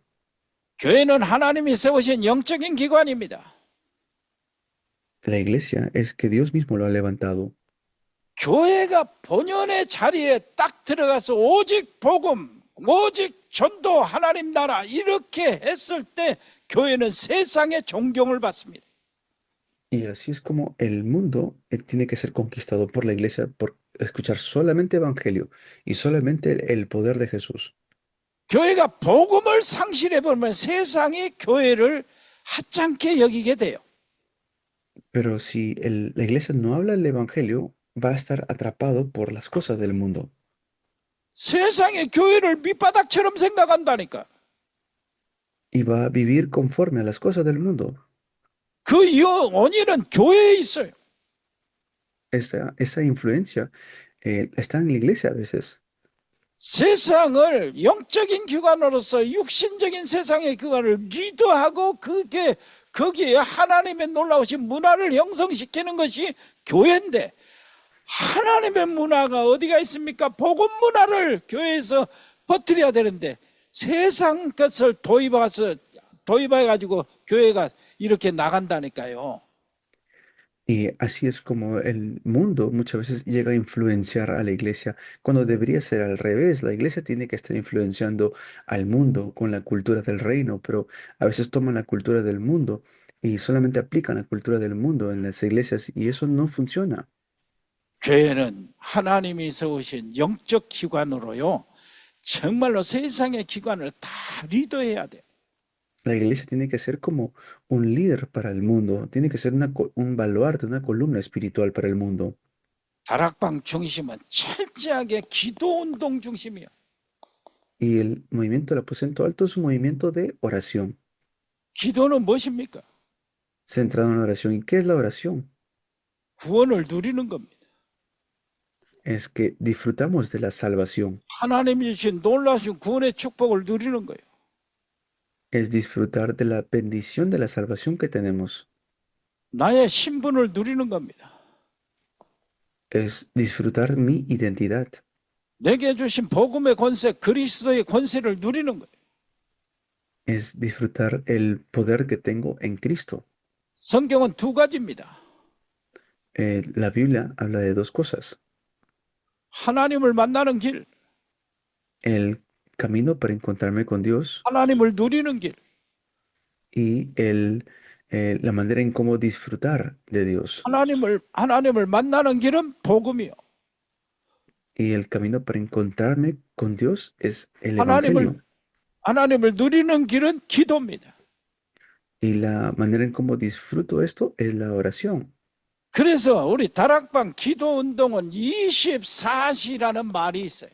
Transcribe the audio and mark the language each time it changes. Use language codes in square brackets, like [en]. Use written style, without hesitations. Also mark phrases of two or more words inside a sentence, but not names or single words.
[ko] 교회는 하나님이 세우신 영적인 기관입니다. [es] La iglesia es que Dios mismo lo ha levantado. [ko] 교회가 본연의 자리에 딱 들어가서 오직 복음, 오직 전도, 하나님 나라 이렇게 했을 때 교회는 세상의 존경을 받습니다. [es] Y así es como el mundo tiene que ser conquistado por la iglesia por escuchar solamente evangelio y solamente el poder de Jesús. [ko] 교회가 복음을 상실해버리면 세상이 교회를 하찮게 여기게 돼요. [es] Pero si la iglesia no habla el evangelio, va a estar atrapado por las cosas del mundo. [ko] 세상의 교회를 밑바닥처럼 생각한다니까. [es] Y va a vivir conforme a las cosas del mundo. [ko] 그 원인은 교회에 있어요. [es] Esa influencia está en la iglesia a veces. [ko] 세상을 영적인 기관으로서 육신적인 세상의 기관을 리드하고 거기에 하나님의 놀라우신 문화를 형성시키는 것이 교회인데 하나님의 문화가 어디가 있습니까? 복음 문화를 교회에서 퍼뜨려야 되는데 세상 것을 도입해가지고 교회가 이렇게 나간다니까요. [es] Y así es como el mundo muchas veces llega a influenciar a la iglesia, cuando debería ser al revés. La iglesia tiene que estar influenciando al mundo con la cultura del reino, pero a veces toman la cultura del mundo y solamente aplican la cultura del mundo en las iglesias y eso no funciona. [ko] 교회는 하나님이 세우신 영적 기관으로요. 정말로 세상의 기관을 다 리더해야 돼요. [es] La iglesia tiene que ser como un líder para el mundo, tiene que ser un baluarte, una columna espiritual para el mundo. [ko] 다락방 중심은 철저하게 기도 운동 중심이에요. [es] Y el movimiento del aposento alto es un movimiento de oración, [ko] 기도는 무엇입니까? [es] centrado en la oración. ¿Y qué es la oración? [ko] 구원을 누리는 겁니다. [es] Es que disfrutamos de la salvación, [ko] 하나님이 주신 놀라신 구원의 축복을 누리는 거예요. [es] es disfrutar de la bendición de la salvación que tenemos, [ko] 나의 신분을 누리는 겁니다. [es] es disfrutar mi identidad, [ko] 내게 주신 복음의 권세, 그리스도의 권세를 누리는 거예요. [es] es disfrutar el poder que tengo en Cristo. [ko] 성경은 두 가지입니다. [es] La Biblia habla de dos cosas, [ko] 하나님을 만나는 길, [es] el camino para encontrarme con Dios [ko] 하나님을 누리는 길. [es] y la manera en cómo disfrutar de Dios. [ko] 하나님을 만나는 길은 복음이요. [es] Y el camino para encontrarme con Dios es el Evangelio. [ko] 하나님을 누리는 길은 기도입니다. [es] Y la manera en cómo disfruto esto es la oración. [ko] 그래서 우리 다락방 기도 운동은 24시라는 말이 있어요.